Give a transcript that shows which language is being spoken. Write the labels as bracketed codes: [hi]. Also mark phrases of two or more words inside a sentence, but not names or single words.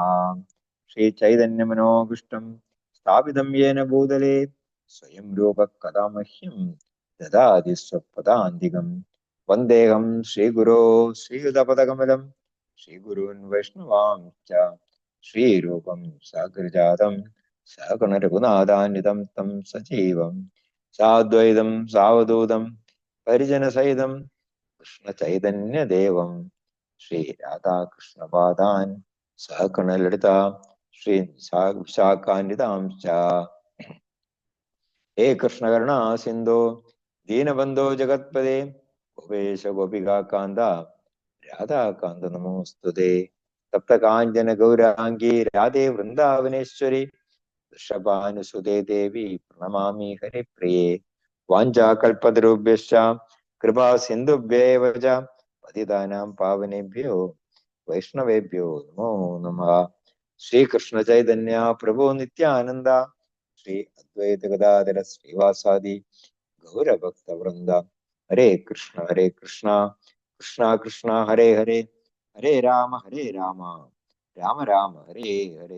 [sa] श्रीचैतन्यमनोभीष्टं स्थापितं येन भूतले स्वयं रूपः कदा मह्यं ददाति स्वपदान्तिकम् वन्देऽहं श्रीगुरो श्रीयुतपदकमलं श्रीगुरून् वैष्णवांश्च ശ്രീരൂപം സാഗ്രജാതം സഗണ രഘുനാഥാന്വിതം തം സജീവം സാദ്വൈതം സാവധൂതം പരിജനസഹിതം കൃഷ്ണ ചൈതന്യദേവം ശ്രീ രാധാകൃഷ്ണപാദാൻ സഹകണ ലളിത ശ്രീ വിശാഖാന്വിതാംശ. ഹേ കൃഷ്ണകരുണ സിന്ധോ ദീനബന്ധോ ജഗത്പദേ ഗോപേശ ഗോപികാന്ത രാധാകാന്ത നമോസ്തുതേ. തപ്തകാഞ്ചന ഗൗരാംഗീ രാധേ വൃന്ദാവനേശ്വരി വൃഷഭാനുസുതേ ദേവി പ്രണമാമി ഹരിപ്രിയേ. വാഞ്ചാകൽപതരുഭ്യശ്ച കൃപാ സിന്ധുഭ്യേവ ച പതിതാനാം പാവനേഭ്യോ വൈഷ്ണവേഭ്യോ നമോ നമഃ. ശ്രീകൃഷ്ണ ചൈതന്യ പ്രഭു നിത്യാനന്ദ ശ്രീ അദ്വൈത ഗദാധര ശ്രീവാസാദി ഗൗരഭക്തവൃന്ദ. ഹരേ കൃഷ്ണ കൃഷ്ണ കൃഷ്ണ ഹരേ ഹരേ ഹരേ രാമ രാമ രാമ ഹരേ ഹരേ.